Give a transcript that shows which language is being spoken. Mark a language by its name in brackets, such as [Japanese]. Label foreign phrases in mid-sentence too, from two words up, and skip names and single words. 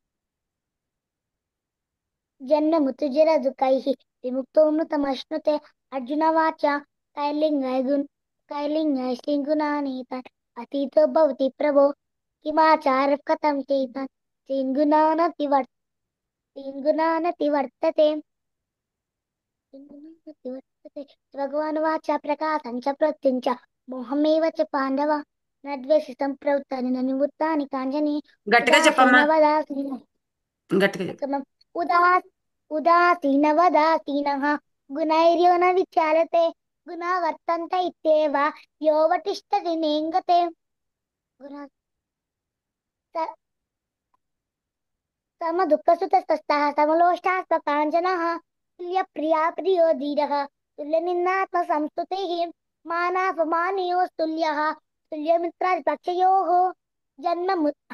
[Sanskrit] जन्ममृत्युजरादुःखैः विमुक्तो मृतमश्नुते अर्जुनवाच कैर्लिङ्गैः श्रीगुणानीतान् अतीतो भवति प्रभो किमाचारः कथं चैतान् तीन् गुणानतिवर्तते भगवान् वाच प्रकाशं च प्रत्यं च मोहमेव च पाण्डव न द्वेषि सम्प्रवृत्तानि न निवृत्तानि काञ्चनि [Telugu] గట్టిగా చెప్పమ్మా. [Sanskrit] उदासीनवदासीनः [Telugu] గట్టిగా చెప్పు. [Sanskrit] उत्तमम् उदासीनवदासीनः गुणैर्यो न विचारते गुणा वर्तन्त इत्येव योऽवतिष्ठति नेङ्गते गुणा स- समदुःखसुतस्तः समलोष्टाः स्वकाञ्चनः तुल्यप्रिया प्रियो धीरः तुल्यनिन्दात्मसंस्तुतिः मानापमानयोस्तुल्यः तुल्यमित्रादिपक्षयोः जन्म